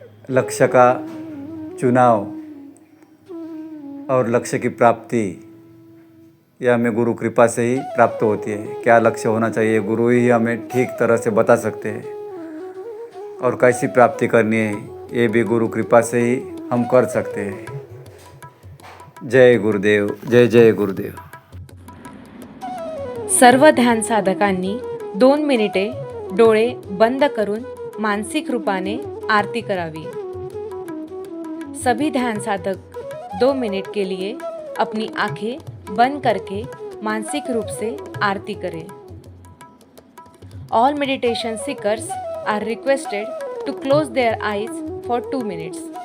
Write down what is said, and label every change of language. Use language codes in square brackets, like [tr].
[hi] लक्ष्य का चुनाव और लक्ष्य की प्राप्ति यह हमें गुरु कृपा से ही प्राप्त होती है। क्या लक्ष्य होना चाहिए, गुरु ही हमें ठीक तरह से बता सकते हैं, और कैसी प्राप्ति करनी है ये भी गुरु कृपा से ही हम कर सकते हैं। जय गुरुदेव, जय जय गुरुदेव. [mr] सर्व ध्यान साधकांनी 2 मिनिटे डोळे बंद करून मानसिक रूपाने आरती करावी. [hi] सभी ध्यान साधक 2 मिनट के लिए अपनी आंखें बंद करके मानसिक रूप से आरती करें. [en] All meditation seekers are requested to close their eyes for 2 minutes.